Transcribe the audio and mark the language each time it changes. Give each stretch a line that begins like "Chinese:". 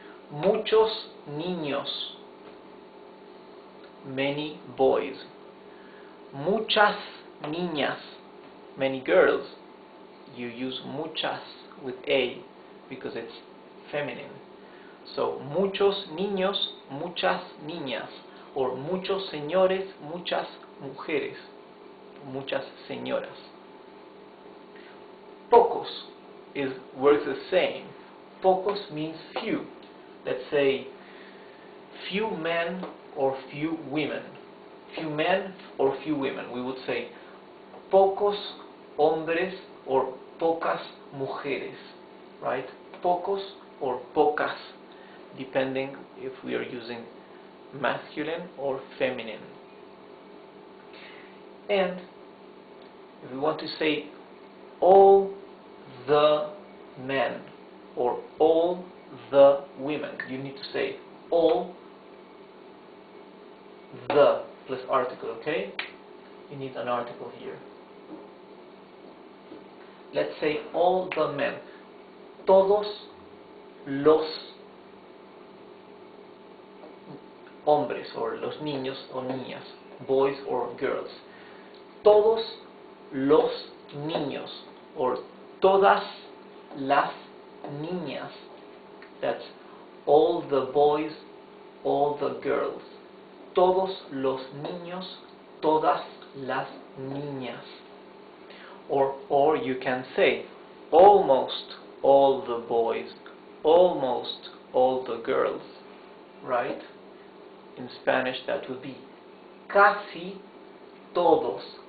Spanish: Muchos niños,
English: many boys.
Spanish: Muchas niñas,
English: many girls. You use muchas with A because it's feminine.
Spanish: So muchos niños, muchas niñas, or muchos señores, muchas mujeres, muchas señoras.
English: Pocos works the same. Pocos means few. Let's say few men or few women. Few men or few women. We would say
Spanish: pocos hombres
English: or
Spanish: pocas mujeres,
English: right? Pocos or pocas, depending if we are using masculine or feminine. And if we want to say all the men or all the women, you need to say all the plus article, okay? You need an article here. Let's say all the men.
Spanish: Todos los hombres or los niños o niñas,
English: boys or girls.
Spanish: Todos los niños or todas las niñas.
English: That's all the boys, all the girls.
Spanish: Todos los niños, todas las niñas.
English: Or you can say almost all the boys, almost all the girls, right? in Spanish that would be
Spanish: casi todos.